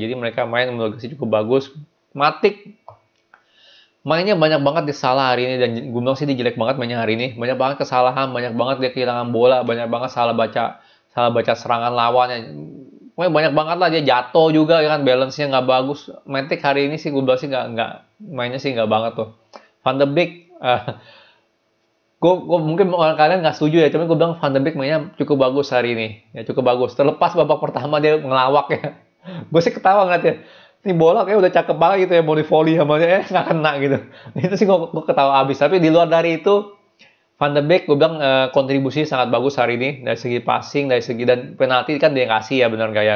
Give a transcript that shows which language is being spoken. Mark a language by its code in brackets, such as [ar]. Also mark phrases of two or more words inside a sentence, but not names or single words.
[id] Jadi mereka main menurut saya cukup bagus. Matic mainnya banyak banget disalah hari ini, dan gue bilang sih dia jelek banget mainnya hari ini. Banyak banget kesalahan, banyak banget dia kehilangan bola, banyak banget salah baca serangan lawannya. pokoknya banyak banget lah, dia jatuh juga ya kan, balance-nya nggak bagus. Matic hari ini sih gue bilang sih nggak mainnya sih nggak banget tuh. Van de Beek, gue mungkin orang kalian nggak setuju ya, tapi gue bilang Van de Beek mainnya cukup bagus hari ini, ya cukup bagus. Terlepas babak pertama dia ngelawak ya, gue sih ketawa ngeliat ya. Ini bola kayak udah cakep banget gitu ya, mau di volley sama dia, nggak kena gitu. Itu sih gue ketawa abis. Tapi di luar dari itu, Van de Beek gue bilang kontribusi sangat bagus hari ini dari segi passing, dari segi dan penalti kan dia kasih ya, benar gak ya?